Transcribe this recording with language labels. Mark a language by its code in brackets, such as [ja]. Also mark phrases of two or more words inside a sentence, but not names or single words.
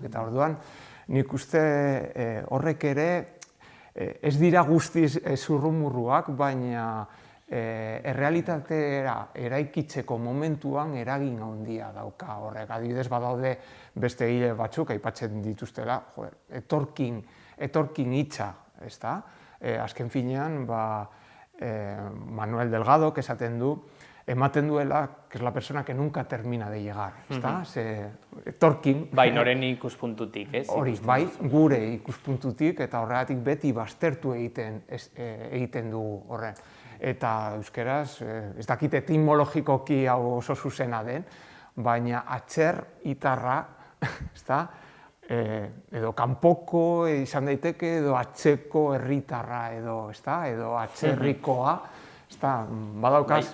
[eu] Eta orduan, nik uste horrek ere, ez dira guztiz zurrumurruak, baina errealitatera eraikitzeko momentuan eragin handia dauka horrek. Adibidez, badaude beste egile batzuk, aipatzen dituztela, etorkin hitza, azken finean, Manuel Delgado, esaten du, ematen duela, [es] que es la persona que nunca termina de llegar, [eu] etorkin... Bai, noren ikuspuntutik, ez? Hori, bai, gure ikuspuntutik, eta horregatik beti baztertu egiten dugu horren. Eta euskeraz, ez dakit etimologikoki hau oso zuzena den, baina atzer itarra, edo kanpoko izan daiteke, edo atzeko herritarra, edo atzerrikoa, badaukaz...